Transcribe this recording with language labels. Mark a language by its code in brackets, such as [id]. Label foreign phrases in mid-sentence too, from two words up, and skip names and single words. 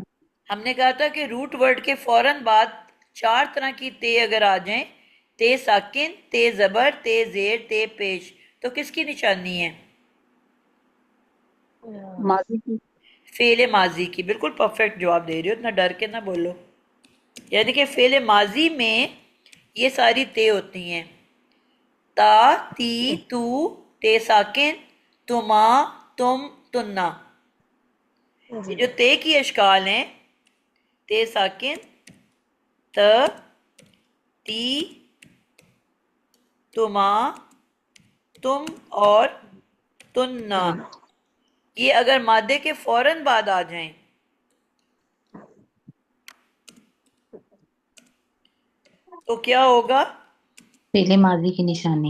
[ur] ہم نے کہا تھا کہ روٹ ورڈ کے فوراً بعد 4 طرح کی تے اگر آ جائیں، تے ساکن، تے زبر، تے زیر، تے پیش، تو کس کی نشانی ہے؟ ماضی کی۔ فعل ماضی کی۔ بالکل پرفیکٹ جواب دے رہی ہو، اتنا ڈر کے نہ بولو۔ یعنی کہ فعل ماضی میں یہ ساری تے ہوتی ہیں۔ [ar] تا تی تو تے ساکن تما تم تننا. [ur] جی جو تے کی اشکال ہیں تے ساکن ت تی تما تم اور تننا، یہ اگر مادے کے فوراً بعد آ جائیں تو کیا ہوگا؟ فعل ماضی کی نشانی.